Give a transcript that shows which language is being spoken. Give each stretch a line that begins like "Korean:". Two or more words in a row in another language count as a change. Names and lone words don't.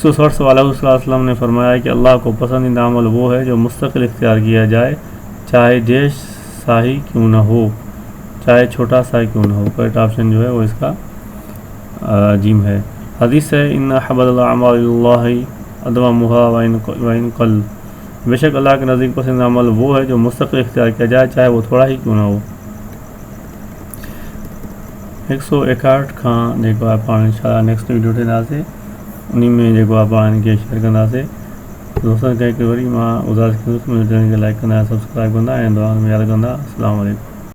Urdu: 160 سوال صلی اللہ علیہ وسلم نے فرمایا کہ اللہ کو پسندیدہ عمل وہ ہے جو مستقل اختیار کیا جائے، چاہے دیش ساہی کیوں نہ ہو، چاہے چھوٹا سا کیوں نہ ہو۔
English: correct option
Urdu: جو ہے وہ اس کا جیم ہے۔ حدیث ہے
Arabic: ان احب الاعمال اللہ ادومها وان قل،
Urdu: بے شک اللہ کے نزدیک پسندیدہ عمل وہ ہے جو مستقل اختیار کیا جائے چاہے وہ تھوڑا ہی کیوں نہ ہو۔
Sindhi: 161 کھاں जेको आहे पाण इंशाअल्लाह
English: next video
Sindhi: ॾींदासीं، उन में जेको आहे पाण इनखे शेयर कंदासीं। दोस्तनि खे हिकु वरी मां गुज़ारिश कंदुसि मुंहिंजे चैनल खे लाइक कंदा, सब्सक्राइब कंदा ऐं दुआ में यादि कंदा।
Arabic: السلام عليكم.